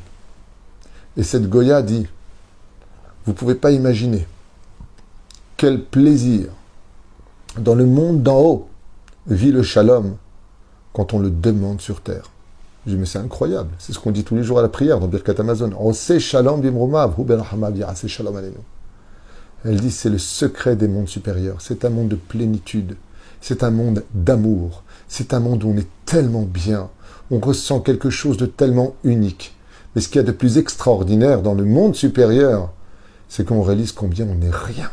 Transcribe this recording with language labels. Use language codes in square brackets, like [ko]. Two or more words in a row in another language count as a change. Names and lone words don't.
[fr] Et cette Goya dit, vous ne pouvez pas imaginer quel plaisir dans le monde d'en haut vit le shalom quand on le demande sur terre. Je dis, mais c'est incroyable. C'est ce qu'on dit tous les jours à la prière dans Birkat Hamazon. [he] עושה שלום במרומיו, הוא ברחמיו יעשה שלום עלינו. [fr] Elle dit, c'est le secret des mondes supérieurs. C'est un monde de plénitude. C'est un monde d'amour. C'est un monde où on est tellement bien. On ressent quelque chose de tellement unique. Mais ce qu'il y a de plus extraordinaire dans le monde supérieur, c'est qu'on réalise combien on n'est rien.